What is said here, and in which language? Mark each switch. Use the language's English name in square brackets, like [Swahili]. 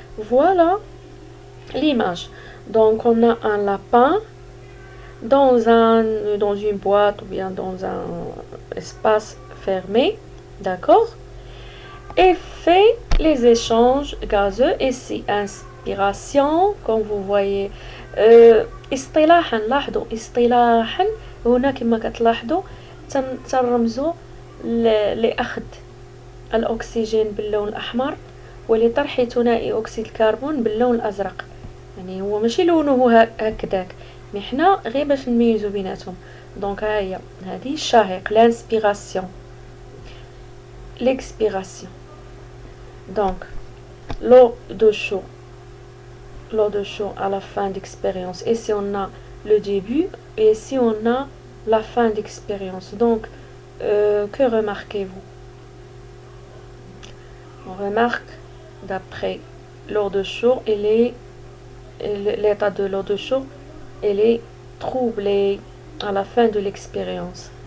[French] Voilà l'image. Donc, on a un lapin dans une boîte ou bien dans un espace fermé, d'accord? Et fait les échanges gazeux ici. Inspiration, comme vous voyez. [Arabic] اصطلاحا لاحظوا اصطلاحا هنا كما كتلاحظوا تنرمزوا لأخذ الأكسجين باللون الأحمر ولطرح ثنائي أكسيد الكربون باللون الأزرق. يعني هو ماشي لونه هكذاك، مي حنا غير باش نميزو بيناتهم. دونك ها هي هذه الشهيق لانسبيراسيون l'expiration. [French] Donc l'eau de chaud à la fin d'expérience. Ici on a le début et ici on a la fin d'expérience. Donc que remarquez-vous? On remarque d'après l'eau de chaud, l'état de l'eau de chaud, elle est troublée à la fin de l'expérience.